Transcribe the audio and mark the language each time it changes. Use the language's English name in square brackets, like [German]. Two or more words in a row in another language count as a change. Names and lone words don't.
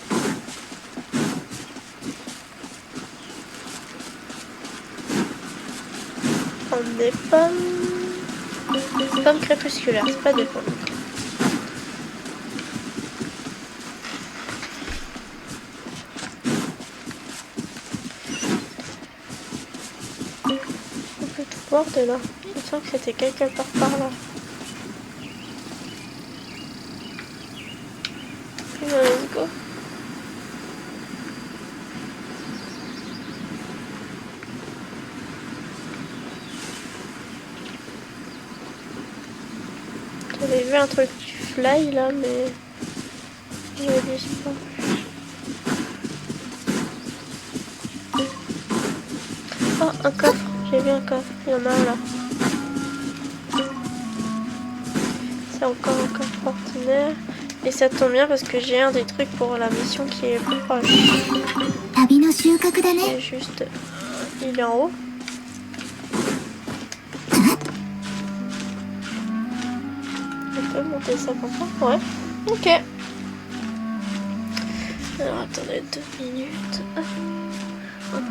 [French] des pommes crépusculaires, c'est pas des pommes. On peut tout voir de là. Il me semble que c'était quelque part par là. [English] Let's go. [French] J'avais vu un truc du fly là, mais j'avais pas. Oh, un coffre. J'ai vu un coffre. Il y en a un là. C'est encore un coffre ordinaire. Et ça tombe bien parce que j'ai un des trucs pour la mission qui est plus proche. [Japanese] 旅の収穫だ [French] Il [Japanese] ね [French] est juste... Il est en haut. On peut monter ça comme ça? Ouais. Ok. Alors attendez 2 minutes. Ok.